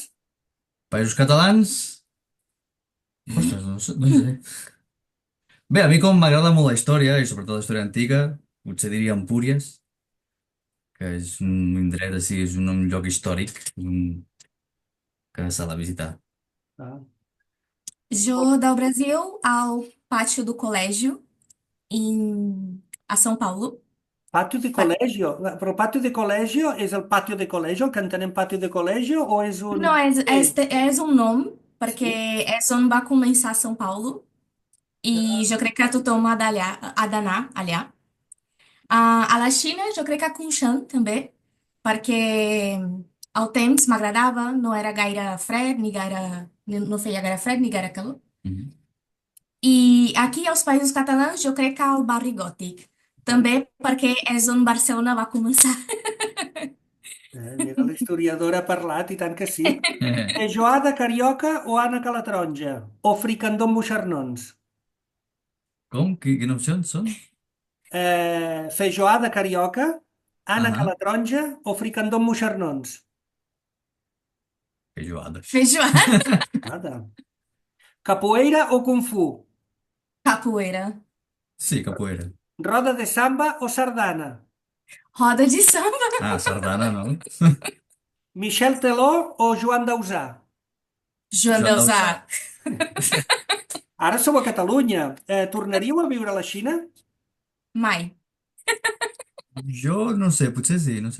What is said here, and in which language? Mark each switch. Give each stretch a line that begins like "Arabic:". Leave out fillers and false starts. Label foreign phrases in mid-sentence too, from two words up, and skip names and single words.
Catalan: Països catalans, ostres, no sé, no sé. Bé, a mi com m'agrada molt la història, i sobretot la història antiga, potser diria Empúries, que és un indret així, és un lloc històric que s'ha de visitar. Ah. Jo del Brasil ao pátio do colégio a São Paulo. Pàtio de Pa- col·legio. Però el pàtio de col·legio és el pàtio de col·legio, el que entenem pàtio de col·legio, o és un...
Portuguese: Não, és um nome, porque
Catalan: Sí? és on va començar São Paulo. I jo crec que tothom ha d'anar allà. A la Xina, jo crec que a Kunshan també, perquè el temps m'agradava, no era gaire fred, no feia gaire fred ni gaire calor. Mhm. I aquí als Països Catalans jo crec que al barri gòtic. També perquè és on Barcelona va començar. Mira, l'historiadora ha parlat, i tant que sí. Feijoada carioca o ànec a la taronja? O fricandó amb moixernons? Com? Quines opcions són? Feijoada carioca, ànec a Ah, la taronja o fricandó amb moixernons? feijoada. Feijoada, Nada. Capoeira o kung fu? capoeira, Sí, capoeira. Roda de samba o sardana? roda de samba, Ah, sardana, no? Michel Teló o Joan Dausà? Joan Joan Dausà. Dausà. Ara sou a Catalunya. Tornaríeu a viure a la Xina? Mai. Jo no sé, potser sí, no sé.